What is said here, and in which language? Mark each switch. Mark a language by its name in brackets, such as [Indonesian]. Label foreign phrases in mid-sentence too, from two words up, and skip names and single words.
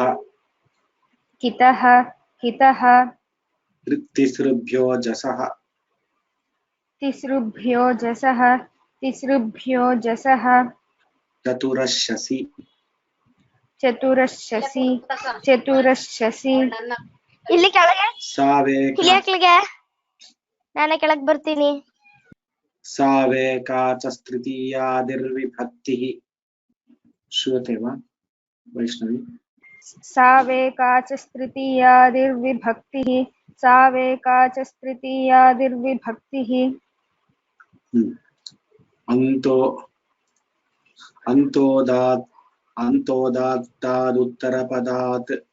[Sanskrit] कितः कितः तिसृभ्यो जसः तिसृभ्यो जसः तिसृभ्यो जसः चतुरश्शसि चतुरश्शसि चतुरश्शसि [Kannada] ಇಲ್ಲಿ ಕೆಳಗೆ [Sanskrit] सावेक [Kannada] ಇಳಿಯಕ್ಲಿಗೆ ನಾನೇ ಕೆಳಗೆ ಬರ್ತೀನಿ. [Sanskrit] सावेकाचस्तृतीयादिर्विभक्तिः श्रूयते वा वैष्णवी? सावेकाचस्तृतीयादिर्विभक्तिः सावेकाचस्तृतीयादिर्विभक्तिः अंतो अंतोदात्तादुत्तरपदात्